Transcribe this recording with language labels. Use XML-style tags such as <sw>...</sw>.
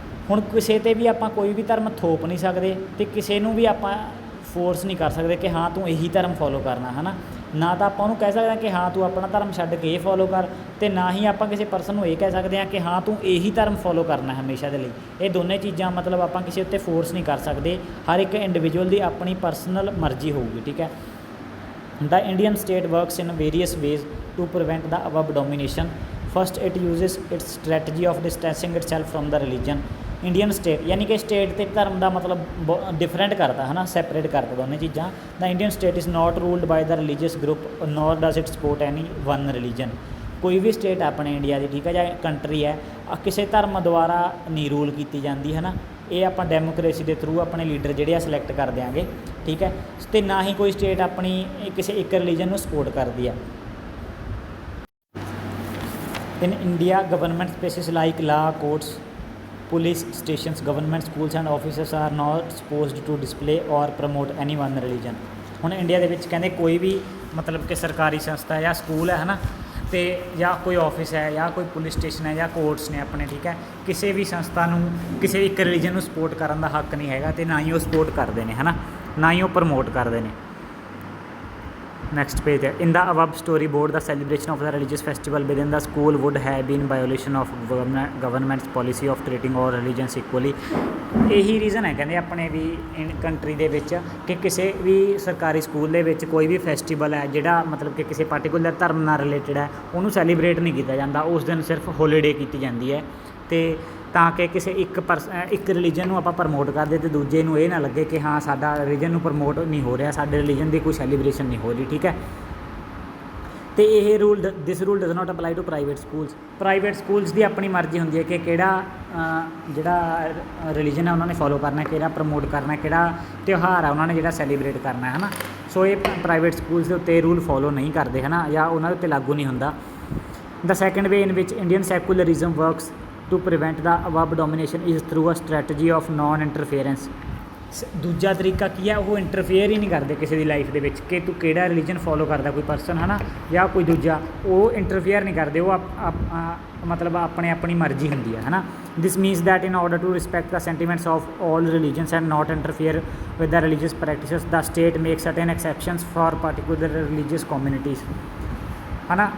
<pa>ਹੁਣ ਕਿਸੇ 'ਤੇ ਵੀ ਆਪਾਂ ਕੋਈ ਵੀ ਧਰਮ ਥੋਪ ਨਹੀਂ ਸਕਦੇ ਅਤੇ ਕਿਸੇ ਨੂੰ ਵੀ ਆਪਾਂ ਫੋਰਸ ਨਹੀਂ ਕਰ ਸਕਦੇ ਕਿ ਹਾਂ ਤੂੰ ਇਹੀ ਧਰਮ ਫੋਲੋ ਕਰਨਾ, ਹੈ ਨਾ। ਨਾ ਤਾਂ ਆਪਾਂ ਉਹਨੂੰ ਕਹਿ ਸਕਦੇ ਹਾਂ ਕਿ ਹਾਂ ਤੂੰ ਆਪਣਾ ਧਰਮ ਛੱਡ ਕੇ ਇਹ ਫੋਲੋ ਕਰ, ਅਤੇ ਨਾ ਹੀ ਆਪਾਂ ਕਿਸੇ ਪਰਸਨ ਨੂੰ ਇਹ ਕਹਿ ਸਕਦੇ ਹਾਂ ਕਿ ਹਾਂ ਤੂੰ ਇਹੀ ਧਰਮ ਫੋਲੋ ਕਰਨਾ ਹਮੇਸ਼ਾ ਦੇ ਲਈ। ਇਹ ਦੋਨੇ ਚੀਜ਼ਾਂ ਮਤਲਬ ਆਪਾਂ ਕਿਸੇ ਉੱਤੇ ਫੋਰਸ ਨਹੀਂ ਕਰ ਸਕਦੇ। ਹਰ ਇੱਕ ਇੰਡੀਵਿਜੂਅਲ ਦੀ ਆਪਣੀ ਪਰਸਨਲ ਮਰਜ਼ੀ ਹੋਊਗੀ, ਠੀਕ ਹੈ।</pa> <en>The Indian state works in various ways to prevent the above domination. First, it uses its strategy of distancing itself from the religion.</en> <pa>Indian state ਯਾਨੀ ਕਿ ਸਟੇਟ ਅਤੇ ਧਰਮ ਦਾ ਮਤਲਬ ਡਿਫਰੈਂਟ ਕਰਤਾ, ਹੈ ਨਾ, ਸੈਪਰੇਟ ਕਰਤਾ ਦੋਨੇ ਚੀਜ਼ਾਂ।</pa> <en>The Indian state is not ruled by the religious group nor does it support any one religion.</en> <pa>ਕੋਈ ਵੀ ਸਟੇਟ ਆਪਣੇ ਇੰਡੀਆ ਦੀ, ਠੀਕ ਹੈ, ਜਾਂ ਕੰਟਰੀ ਹੈ, ਕਿਸੇ ਧਰਮ ਦੁਆਰਾ ਨਹੀਂ ਰੂਲ ਕੀਤੀ ਜਾਂਦੀ, ਹੈ ਨਾ। ਇਹ ਆਪਾਂ ਡੈਮੋਕ੍ਰੇਸੀ ਦੇ ਥਰੂ ਆਪਣੇ ਲੀਡਰ ਜਿਹੜੇ ਆ ਸਿਲੈਕਟ ਕਰ ਦਿਆਂਗੇ, ਠੀਕ ਹੈ। ਅਤੇ ਨਾ ਹੀ ਕੋਈ ਸਟੇਟ ਆਪਣੀ ਕਿਸੇ ਇੱਕ ਰਿਲੀਜਨ ਨੂੰ ਸਪੋਰਟ ਕਰਦੀ ਆ।</pa> <en>In India government spaces like law courts, police stations, government schools and offices are not supposed to display or promote any one religion.</en> <pa>ਹੁਣ ਇੰਡੀਆ ਦੇ ਵਿੱਚ ਕਹਿੰਦੇ ਕੋਈ ਵੀ ਮਤਲਬ ਕਿ ਸਰਕਾਰੀ ਸੰਸਥਾ ਜਾਂ ਸਕੂਲ ਹੈ ਨਾ, ਅਤੇ ਜਾਂ ਕੋਈ ਆਫਿਸ ਹੈ ਜਾਂ ਕੋਈ ਪੁਲਿਸ ਸਟੇਸ਼ਨ ਹੈ ਜਾਂ ਕੋਰਟਸ ਨੇ ਆਪਣੇ, ਠੀਕ ਹੈ, ਕਿਸੇ ਵੀ ਸੰਸਥਾ ਨੂੰ ਕਿਸੇ ਇੱਕ ਰਿਲੀਜਨ ਨੂੰ ਸਪੋਰਟ ਕਰਨ ਦਾ ਹੱਕ ਨਹੀਂ ਹੈਗਾ, ਅਤੇ ਨਾ ਹੀ ਉਹ ਸਪੋਰਟ ਕਰਦੇ ਨੇ, ਹੈ ਨਾ, ਨਾ ਹੀ ਉਹ ਪ੍ਰਮੋਟ ਕਰਦੇ ਨੇ।</pa> <en>Next page. In the above storyboard, the celebration of the religious festival within the school would have been violation of government's policy of treating all religions equally.</en> <pa>ਇਹੀ ਰੀਜ਼ਨ ਹੈ ਕਹਿੰਦੇ ਆਪਣੇ ਵੀ ਕੰਟਰੀ ਦੇ ਵਿੱਚ ਕਿ ਕਿਸੇ ਵੀ ਸਰਕਾਰੀ ਸਕੂਲ ਦੇ ਵਿੱਚ ਕੋਈ ਵੀ ਫੈਸਟੀਵਲ ਹੈ ਜਿਹੜਾ ਮਤਲਬ ਕਿ ਕਿਸੇ ਪਾਰਟੀਕੂਲਰ ਧਰਮ ਨਾਲ ਰਿਲੇਟਡ ਹੈ, ਉਹਨੂੰ ਸੈਲੀਬਰੇਟ ਨਹੀਂ ਕੀਤਾ ਜਾਂਦਾ। ਉਸ ਦਿਨ ਸਿਰਫ ਹੋਲੀਡੇ ਕੀਤੀ ਜਾਂਦੀ ਹੈ, ਅਤੇ ਤਾਂ ਕਿ ਕਿਸੇ ਇੱਕ ਰਿਲੀਜਨ ਨੂੰ ਆਪਾਂ ਪ੍ਰਮੋਟ ਕਰਦੇ ਅਤੇ ਦੂਜੇ ਨੂੰ ਇਹ ਨਾ ਲੱਗੇ ਕਿ ਹਾਂ ਸਾਡਾ ਰਿਲੀਜਨ ਨੂੰ ਪ੍ਰਮੋਟ ਨਹੀਂ ਹੋ ਰਿਹਾ, ਸਾਡੇ ਰਿਲੀਜਨ ਦੀ ਕੋਈ ਸੈਲੀਬ੍ਰੇਸ਼ਨ ਨਹੀਂ ਹੋ ਰਹੀ, ਠੀਕ ਹੈ। ਅਤੇ ਇਹ</pa> <en>This rule does not apply to private schools.</en> <pa>Private schools ਦੀ ਆਪਣੀ ਮਰਜ਼ੀ ਹੁੰਦੀ ਹੈ ਕਿ ਕਿਹੜਾ ਜਿਹੜਾ ਰਿਲੀਜਨ ਹੈ ਉਹਨਾਂ ਨੇ ਫੋਲੋ ਕਰਨਾ, ਕਿਹੜਾ ਪ੍ਰਮੋਟ ਕਰਨਾ, ਕਿਹੜਾ ਤਿਉਹਾਰ ਹੈ ਉਹਨਾਂ ਨੇ ਜਿਹੜਾ ਸੈਲੀਬ੍ਰੇਟ ਕਰਨਾ, ਹੈ ਨਾ। ਸੋ ਇਹ ਪ੍ਰਾਈਵੇਟ ਸਕੂਲਸ ਦੇ ਉੱਤੇ ਰੂਲ ਫੋਲੋ ਨਹੀਂ ਕਰਦੇ, ਹੈ ਨਾ, ਜਾਂ ਉਹਨਾਂ ਦੇ ਉੱਤੇ ਲਾਗੂ ਨਹੀਂ ਹੁੰਦਾ।</pa> <en>The second way in which Indian secularism works to prevent the above domination is through a strategy of non-interference.</en> <pa>ਦੂਜਾ ਤਰੀਕਾ ਕੀ ਹੈ, ਉਹ ਇੰਟਰਫੇਅਰ ਹੀ ਨਹੀਂ ਕਰਦੇ ਕਿਸੇ ਦੀ ਲਾਈਫ ਦੇ ਵਿੱਚ ਕਿ ਤੂੰ ਕਿਹੜਾ ਰਿਲੀਜਨ ਫੋਲੋ ਕਰਦਾ ਕੋਈ ਪਰਸਨ ਹੈ ਨਾ ਜਾਂ ਕੋਈ ਦੂਜਾ, ਉਹ ਇੰਟਰਫੇਅਰ ਨਹੀਂ ਕਰਦੇ, ਉਹ ਮਤਲਬ ਆਪਣੀ ਮਰਜ਼ੀ ਹੁੰਦੀ ਹੈ ਨਾ।</pa> <en>this means that in order to respect the sentiments of all religions and not interfere with the religious practices the state make certain exceptions for particular religious communities</en> <pa>ਹੈ ਨਾ।</pa>